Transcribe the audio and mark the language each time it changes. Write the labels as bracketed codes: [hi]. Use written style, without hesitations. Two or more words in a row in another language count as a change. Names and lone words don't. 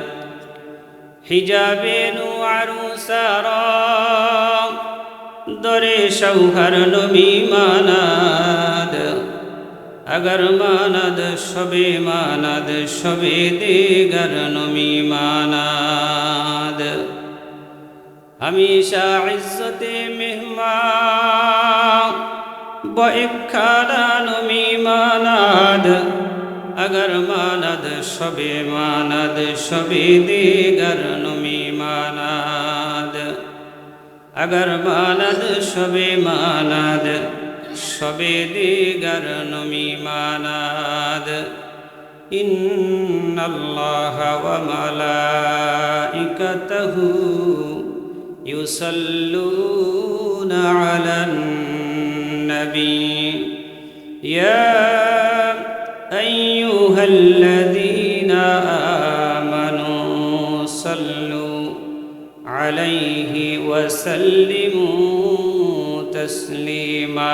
[fa] حجاب نو عروسارا دور شوهر نمی ماند اگر ماند شبي ماند شبي دیگر نمی ماند ہمیشہ عزت مہمان با ایک کھانا نمی ماند اگر ماند شبي ماند شبي دیگر نمی ماند اگر ماند شبي ماند شبي دیگر نمی ماند [ar] إن الله وملائكته يصلون على النبي يا أيها الذين آمنوا صلوا عليه وسلموا تسليما.